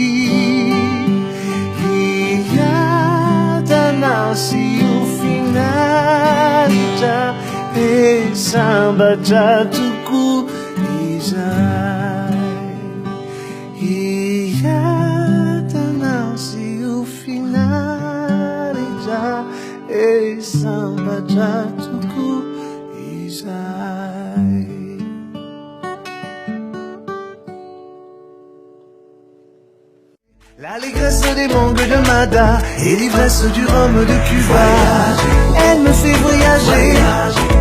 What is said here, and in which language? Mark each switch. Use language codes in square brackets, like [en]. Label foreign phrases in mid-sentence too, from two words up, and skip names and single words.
[mg] hiadanao sy ho finaritra sambatra toko izay hiadanao sy ho finaritra sambatra toko izay. [fr] L'allégresse des mangues de Mada et l'ivresse du rhum de Cuba, elle me fait voyager